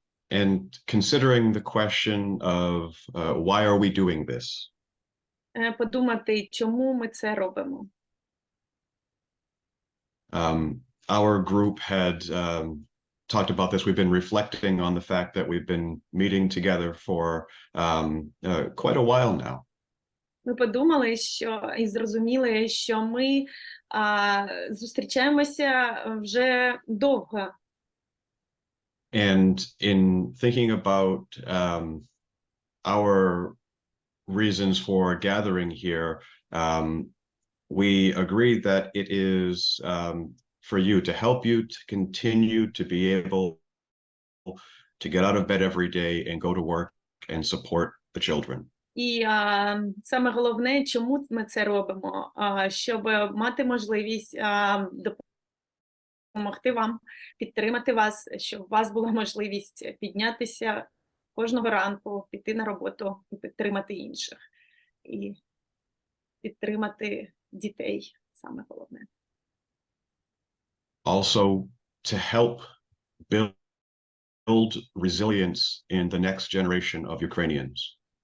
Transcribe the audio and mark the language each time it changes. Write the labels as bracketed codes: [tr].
[en] And considering the question of why are we doing this? [uk] Подумати, чому ми це робимо. [en] Our group had talked about this. We've been reflecting on the fact that we've been meeting together for quite a while now. [uk] Ми подумали, що і зрозуміли, що ми зустрічаємося вже довго. [en] And in thinking about our reasons for gathering here, we agreed that it is for you, to help you to continue to be able to get out of bed every day and go to work and support the children. [uk] І саме головне, чому ми це робимо, щоб мати можливість допомогти вам, підтримати вас, щоб у вас була можливість піднятися кожного ранку, піти на роботу і підтримати інших. І підтримати дітей, саме головне. [en] Also to help build resilience in the next generation of Ukrainians.